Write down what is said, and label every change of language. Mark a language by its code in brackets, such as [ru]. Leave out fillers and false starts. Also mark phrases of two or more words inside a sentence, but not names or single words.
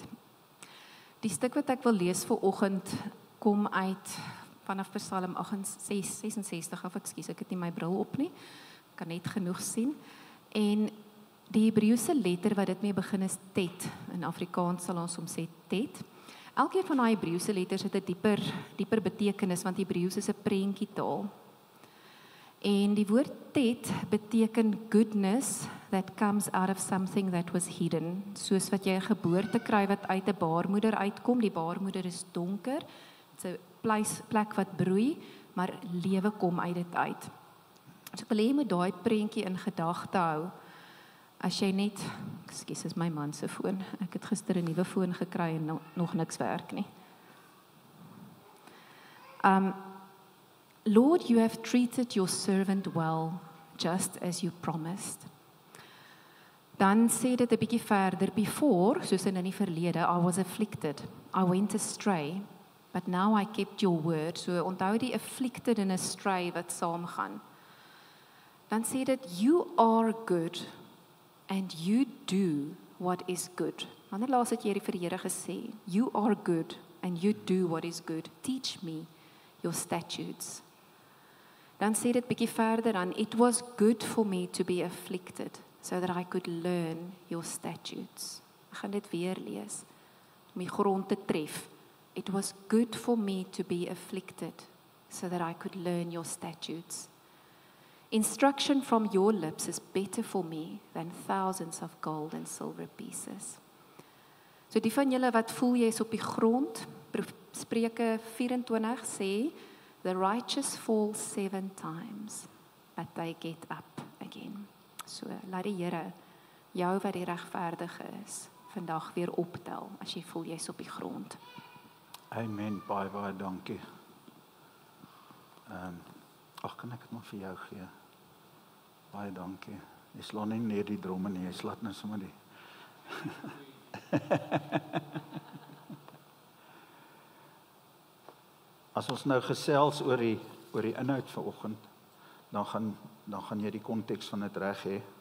[af] Die stuk wat ek wil lees vanoggend kom uit vanaf Psalm 66 af, ekskuus, ek het nie my bril op nie, kan net genoeg sien, en die Hebreëse letter wat dit mee begin is Tet, in Afrikaans sal ons hom sê Tet. Elkeen van die Hebreëse letters het 'n dieper betekenis, want Hebreëus is 'n prentjietaal. En die woord Tet beteken [en] goodness that comes out of something that was hidden, [af] soos wat jy 'n geboorte kry wat uit 'n baarmoeder uitkom, die baarmoeder is donker, dit is 'n plek wat broei, maar lewe kom uit dit uit. So ek wil hê jy moet daai prentjie in gedagte hou, as jy net, ekskuus, is my man se foon, ek het gister 'n nuwe foon gekry en nog niks werk nie. [en] Lord, you have treated your servant well, just as you promised. [af] Dan sê dit 'n bietjie verder, before, soos in die verlede, [en] I was afflicted, I went astray, but now I kept your word. [af] So onthou die afflicted en astray wat saamgaan. Dan sê dit, [en] you are good, and you do what is good. [af] Wanneer laas het jy vir die Here gesê, [en] you are good, and you do what is good. Teach me your statutes. [af] Dan sê dit bietjie verder aan, [en] it was good for me to be afflicted, so that I could learn your statutes. [af] Ek gaan dit weer lees, om die grond te tref. [en] It was good for me to be afflicted, so that I could learn your statutes. Instruction from your lips is better for me than thousands of gold and silver pieces. [af] So die van julle wat voel jy is op die grond, Spreuke 24 sê, [en] the righteous fall 7 times, but they get up again. [af] So laat die Here jou wat die regverdige is, vandag weer optel, as jy voel jy is op die grond. Amen, baie dankie. Kan ek dit maar vir jou gee? Baie dankie. Jy slaan nie neer die dromme nie, jy slaat nou sommer die. As ons nou gesels oor die inhoud vanoggend, dan gaan jy die konteks van dit reg hê.